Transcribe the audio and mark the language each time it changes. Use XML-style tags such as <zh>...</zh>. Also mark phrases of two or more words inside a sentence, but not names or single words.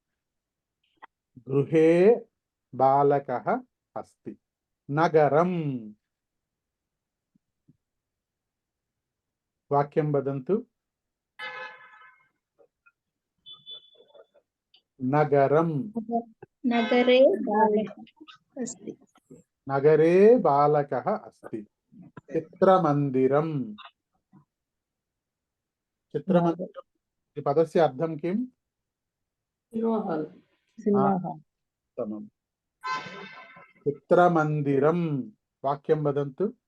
<sa>గృహే బాలకः అస్తి. నగరం. వాక్యం వదంతు. నగరం. नगरे बालकः अस्ति. నగరే బాలకः అస్తి. చిత్రమందిరం. చిత్రమందిరం ఈ పదస్య అర్థం కిం?</sa> <en>cinema hall. సినిమా</en> <sa>ఉత్తమం. చిత్రమందిరం వాక్యం వదంతు.</sa>